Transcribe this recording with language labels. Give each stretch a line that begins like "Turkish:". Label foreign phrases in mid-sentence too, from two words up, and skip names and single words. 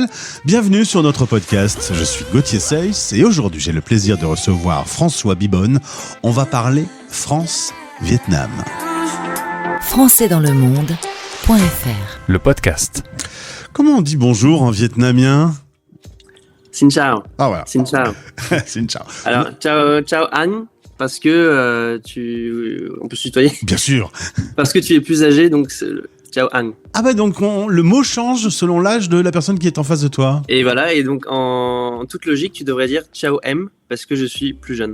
French: Bienvenue sur notre podcast. Je suis Gauthier Seyss et aujourd'hui j'ai le plaisir de recevoir François Bibonne. On va parler France-Vietnam. françaisdanslemonde.fr, le podcast. Comment on dit bonjour en vietnamien ?
Vietnamese: Xin chào.
French: Ah voilà.
Vietnamese: Xin chào. Xin chào.
French: Alors,
Vietnamese: ciao Anne,
French: parce que on peut se tutoyer. Bien sûr. Parce que tu es plus âgé, donc c'est le
Vietnamese: ciao Anne.
French: Ah bah donc le mot change selon l'âge de la personne qui est en face de toi. Et voilà, et donc en toute logique, tu devrais dire
Vietnamese: ciao M,
French: parce que je suis plus jeune.